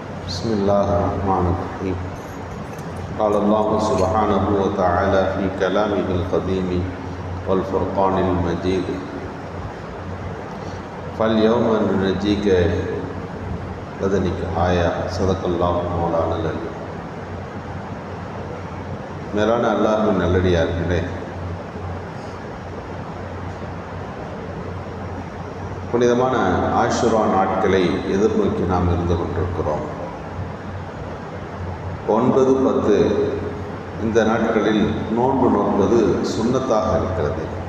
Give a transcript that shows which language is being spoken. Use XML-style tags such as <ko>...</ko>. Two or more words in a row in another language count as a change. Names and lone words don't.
<ar>بسم الله الرحمن الرحيم. قال الله سبحانه وتعالى في كلامه القديم والفرقان المجيد: فاليوم ننجيك بدنك آية صدق الله مولانا العلي.</ar> <ta>மேலான அல்லாஹ்வின் நல்லடியார்களே, புனிதமான ஆஷுரா நாட்களை எதிர்நோக்கி நாம் இருந்து கொண்டிருக்கிறோம். 9, 10 இந்த நாட்களில் நோன்பு நோன்பது சுன்னத்தாக இருக்கிறது.</ta>